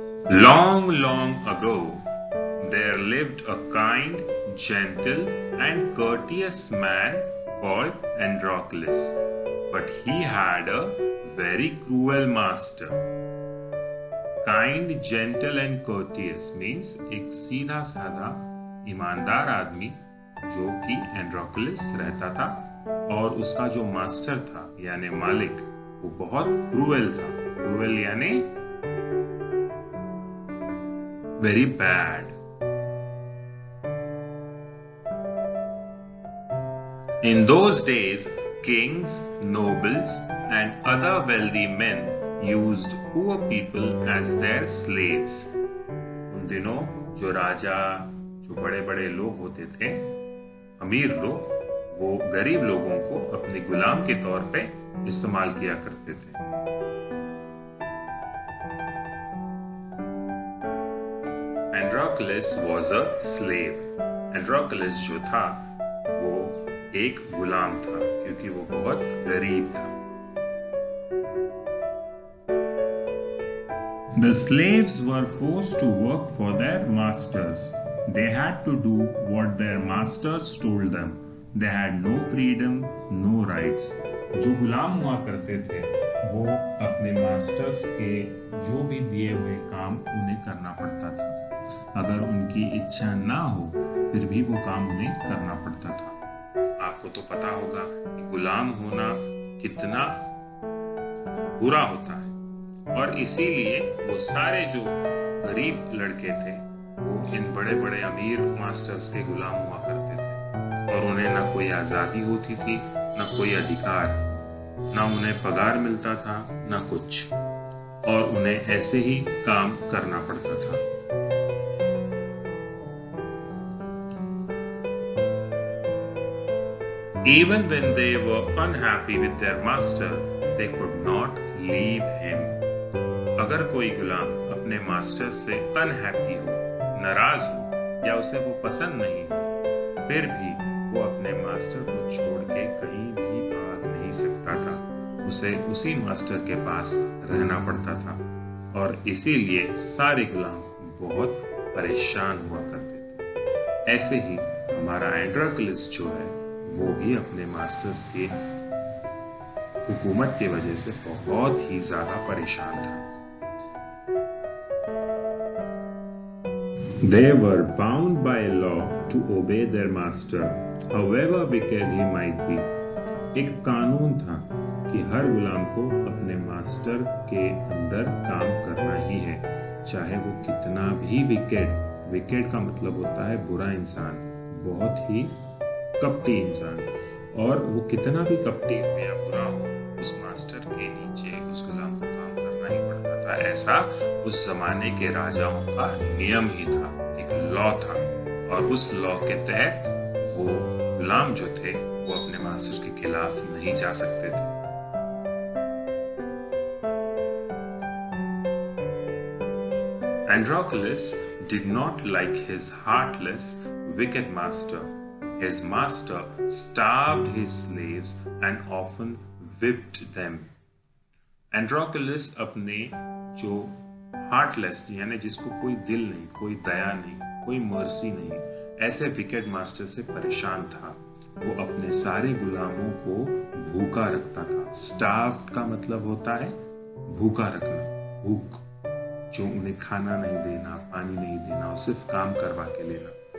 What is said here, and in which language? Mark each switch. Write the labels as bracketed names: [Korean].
[English] Long ago, there lived a kind, gentle and courteous man called Androcles. But he had a very cruel master. Kind, gentle and courteous means [Hindi] एक सीधा साधा ईमानदार आदमी जो कि एंड्रोक्लस रहता था और उसका जो मास्टर था यानी मालिक वो बहुत क्रूएल था. क्रूएल यानी very bad. [English] In those days, kings, nobles, and other wealthy men used poor people as their slaves. [Hindi] उन दिनों जो राजा, जो बड़े-बड़े लोग होते थे, अमीर लोग, वो गरीब लोगों को अपने गुलाम के तौर पे इस्तेमाल किया करते थे. [English] Androcles was a slave. [Hindi] Androcles जो था, वो एक गुलाम था क्योंकि वो बहुत गरीब था. [English] The slaves were forced to work for their masters. They had to do what their masters told them. They had no freedom, no rights. [Hindi] जो गुलाम हुआ करते थे वो अपने मास्टर्स के जो भी दिए हुए काम उन्हें करना पड़ता था. अगर उनकी इच्छा ना हो फिर भी वो काम उन्हें करना पड़ता था. आपको तो पता होगा कि गुलाम होना कितना बुरा होता है और इसीलिए वो सारे जो गरीब लड़के थे वो इन बड़े बड़े अमीर मास्टर्स के गुलाम हुआ करते थे और उन्हें ना कोई आजादी होती थी, ना कोई अधिकार, ना उन्हें पगार मिलता था, ना कुछ, और उन्हें ऐसे ही काम करना पड़ता था. [English] Even when they were unhappy with their master, they could not leave him. [Hindi] अगर कोई गुलाम अपने मास्टर से अनहैप्पी हो, नाराज हो या उसे वो पसंद नहीं हो, फिर भी वो अपने मास्टर को छोड़ के कहीं भी भाग नहीं सकता था. उसे उसी मास्टर के पास रहना पड़ता था और इसीलिए सारे गुलाम बहुत परेशान हुआ करते थे. ऐसे ही हमारा एंड्रोक्लस जो है वो भी अपने मास्टर्स के हुकूमत की वजह से बहुत ही ज्यादा परेशान था. [English] They were bound by law to obey their master, however wicked he might be. [Hindi] एक कानून था कि हर गुलाम को अपने मास्टर के अंदर काम करना ही है, चाहे वो कितना भी विकेड का मतलब होता है बुरा इंसान, बहुत ही कपटी इंसान, और वो कितना भी कपटी हो या बुरा हो, उस मास्टर के नीचे उस गुलाम को काम करना ही पड़ता था. ऐसा उस जमाने के राजाओं का नियम ही था, एक लॉ था, और उस लॉ के तहत वो गुलाम जो थे वो अपने मास्टर के खिलाफ नहीं जा सकते थे. [English] Androcles did not like his heartless, wicked master. His master starved his slaves and often whipped them. [Hindi] Androcles अपने जो heartless यानी जिसको कोई दिल नहीं, कोई दया नहीं, कोई मर्सी नहीं, ऐसे विकेट मास्टर से परेशान था. वो अपने सारे गुलामों को भूखा रखता था. Starved का मतलब होता है भूखा रखना, भूख, जो उन्हें खाना नहीं देना, पानी नहीं देना और सिर्फ काम करवा के लेना.